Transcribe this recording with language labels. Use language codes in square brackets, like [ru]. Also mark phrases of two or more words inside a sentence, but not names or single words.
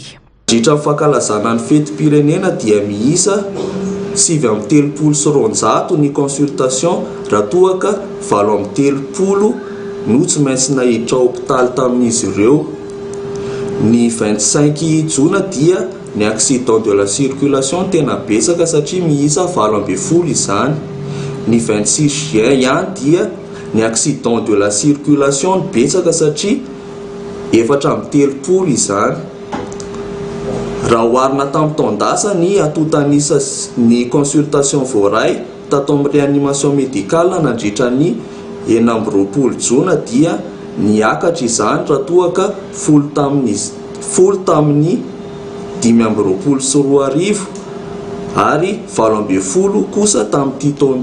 [mg] Mandritra ny fankalazana ny fetim-pirenena dia miisa 730 ny consultation raha toa ka 730 no tsy maintsy nahiditra hôpitaly tamin'izy ireo. Ny 25 Jona dia ny [fr] accident de la circulation [mg] tena betsaka satria miisa 20 izany. Ny 26 Juin ihany dia ny [fr] accident de la circulation [mg] betsaka satria 430 izany. Raha oharina tamin'ny taon-dasa ny atotanisa ny consultation voaray tato amin'ny [fr] réanimation médicale [mg] nandritra ny 9 Jona dia niakatra izany raha toa ka folo tamin'ny 524 ary 20 kosa tamin'ity taona.